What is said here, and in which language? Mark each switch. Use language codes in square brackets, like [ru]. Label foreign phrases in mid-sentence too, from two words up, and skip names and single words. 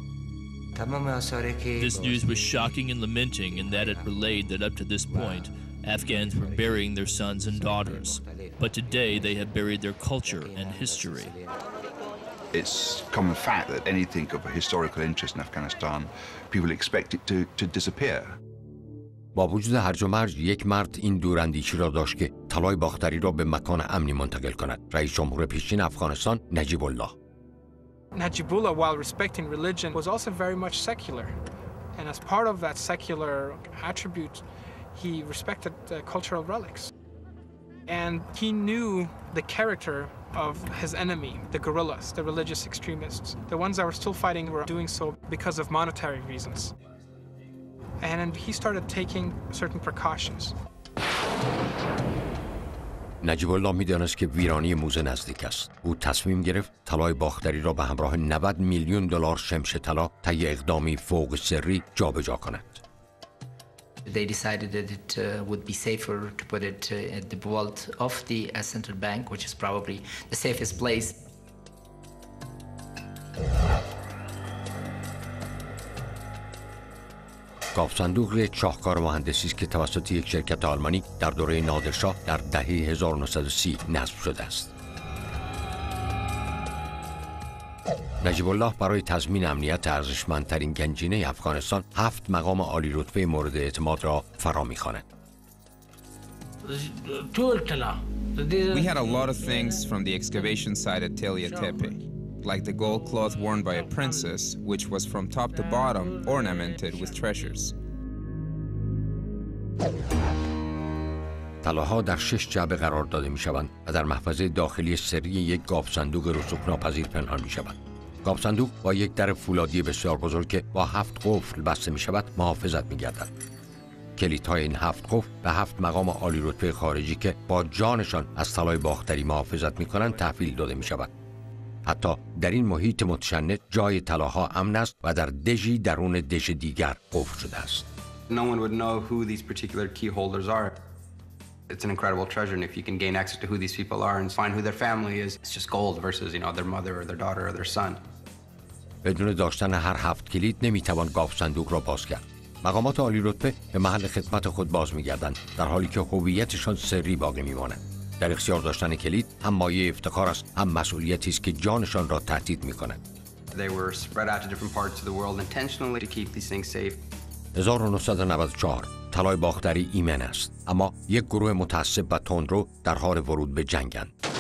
[en] This news was shocking and lamenting in that it relayed that up to this point, Afghans were burying their sons and daughters. But today they have buried their culture and history. It's common fact that anything of a historical interest in Afghanistan, people expect it to disappear. [fa] با وجود هرج و مرج، یک مرد این دوراندیشی را داشت که طلای باختری را به مکان امنی منتقل کند. رئیس جمهور پیشین افغانستان نجیب الله. [en] Najibullah, while respecting religion, was also very much secular. And as part of that secular attribute, he respected cultural relics. And he knew the character of his enemy, the guerrillas, the religious extremists. The ones that were still fighting were doing so because of monetary reasons. And he started taking certain precautions. [fa] نجیب الله می‌دانست که ویرانی موزه نزدیک است. او تصمیم گرفت طلای باختری را به همراه 90 میلیون دلار شمش طلا طی اقدامی فوق سری جابجا کند. [en] They decided that it would be safer to put it at the vault of the central bank, which is probably the safest place. [fa] گاف صندوق یک شاهکار مهندسی است که توسط یک شرکت آلمانی در دوره نادرشاه در دهه 1930 نصب شده است. نجیب الله برای تضمین امنیت ارزشمندترین گنجینه افغانستان 7 مقام عالی رتبه مورد اعتماد را فرا می‌خواند. [en] We had a lot of things from the excavation site at Telia Tepe, like the gold cloth worn by a princess, which was from top to bottom ornamented with treasures. [fa] طلاها در 6 جعبه قرار داده می‌شوند و در محفظه داخلی سری یک گاف صندوق رسوب‌ناپذیر پنهان می‌شوند. گاف صندوق با یک در فولادی بسیار بزرگ که با 7 قفل بسته می‌شود محافظت می‌گردد. کلیدهای این 7 قفل به 7 مقام عالی رتبه خارجی که با جانشان از طلای باختری محافظت می‌کنند تحویل داده می‌شود. حتی در این محیط متشنج جای طلاها امن است و در دژی درون دژ دیگر قفل شده است. [en] No one would know who these particular key holders are. It's an incredible treasure, and if you can gain access to who these people are and find who their family is, it's just gold versus, their mother or their daughter or their son. [fa] بدون داشتن هر 7 کلید نمیتوان گاف صندوق را باز کرد. مقامات عالی رتبه به محل خدمت خود باز می‌گردند در حالی که هویتشان سری باقی می‌ماند. در اختیار داشتن کلید هم مایه افتخار است، هم مسئولیتی است که جانشان را تهدید می‌کند. [en] They were spread out to different parts of the world intentionally to keep these things safe. [fa] 1994 طلای باختری ایمن است، اما یک گروه متعصب و تندرو در حال ورود به جنگند.